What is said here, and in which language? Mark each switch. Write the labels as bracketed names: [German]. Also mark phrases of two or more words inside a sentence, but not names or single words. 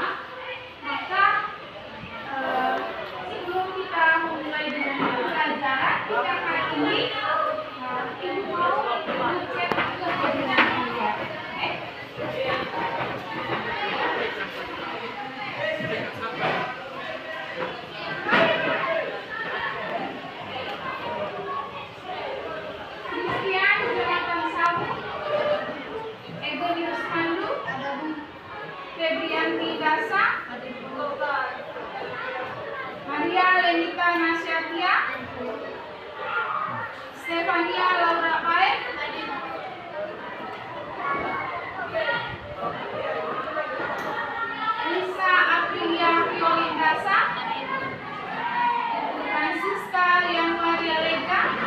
[Indonesian] Maka sebelum kita mulai dengan pelajaran kita hari ini, ibu mau cek kebenaran kalian. Christian Jonathan Samu, Egonius Pandu, Febrianti Dasa, Maria Lenita Nasyatia, Stefania Laura Paet, Lisa Aprilia Violindasa, Francisca Yang Maria Lega,